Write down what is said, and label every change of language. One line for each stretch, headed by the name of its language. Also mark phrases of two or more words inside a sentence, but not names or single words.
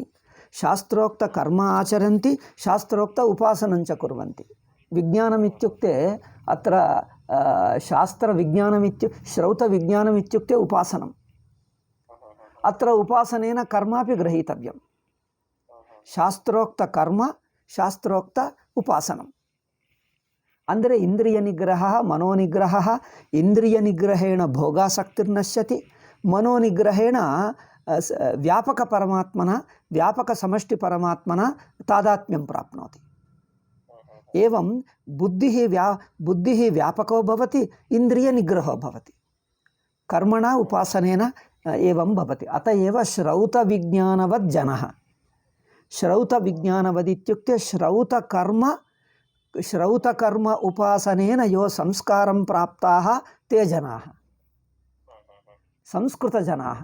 Sanskrit: शास्त्रोक्तकर्म आचरन्ति, शास्त्रोक्त उपासनं च कुर्वन्ति. विज्ञानमित्युक्ते अत्र श्रौतविज्ञानमित्युक्ते उपासनम्. अत्र उपासनेन कर्मापि गृहीतव्यं. शास्त्रोक्तकर्म शास्त्रोक्त उपासनम्.
Kannada: ಅಂದರೆ ಇಂದ್ರಿಯ ನಿಗ್ರಹ ಮನೋನಿಗ್ರಹ.
Sanskrit: ಇಂದ್ರಿಯ ನಿಗ್ರಹೇಣ ಭೋಗಾಸಕ್ತಿರ್ನಶ್ಯತಿ, ಮನೋನಿಗ್ರಹೇಣ ವ್ಯಾಪಕ ಪರಮಾತ್ಮನ ವ್ಯಾಪಕ ಸಮಷ್ಟಿ ಪರಮಾತ್ಮನ ತಾದಾತ್ಮ್ಯಂ ಪ್ರಾಪ್ನೋತಿ. एवं बुद्धिः व्यापको भवति, इंद्रिय निग्रहो भवति, कर्मणा उपासनेन एवं भवति. अत एव श्रौतविज्ञानवत् जनः. श्रौतविज्ञानवदित्युक्ते श्रौतकर्म उपासनेन यो संस्कारं प्राप्ताः ते जनाः, संस्कृतजनाः.